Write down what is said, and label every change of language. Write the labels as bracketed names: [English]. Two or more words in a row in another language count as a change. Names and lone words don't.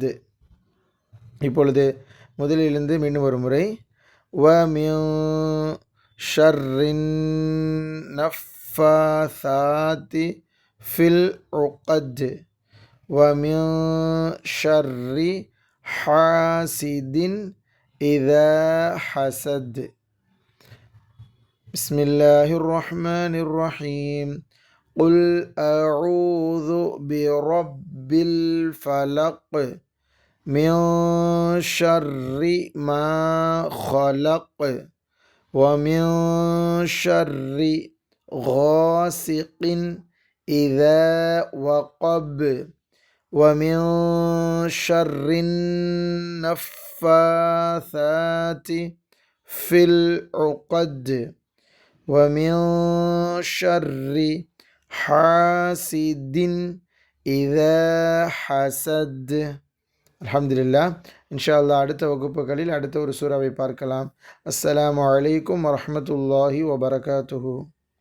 [Tamil] இப்பொழுது முதலிலிருந்து மீண்டும் ஒரு முறை [Arabic] ومن شر النفاثات في العقد ومن شر حاسد إذا حسد. بسم الله الرحمن الرحيم. قل أعوذ برب الفلق من شر ما خلق ومن شر غاسق إذا وقب ومن شر النفاثات في العقد ومن شر حاسد إذا حسد. [Tamil] அல்ஹம்துலில்லாஹ். [Arabic] إن شاء الله [Tamil] அடுத்த வகுப்புகளில் அடுத்த ஒரு சூறாவை பார்க்கலாம். [Arabic] السلام عليكم ورحمة الله وبركاته.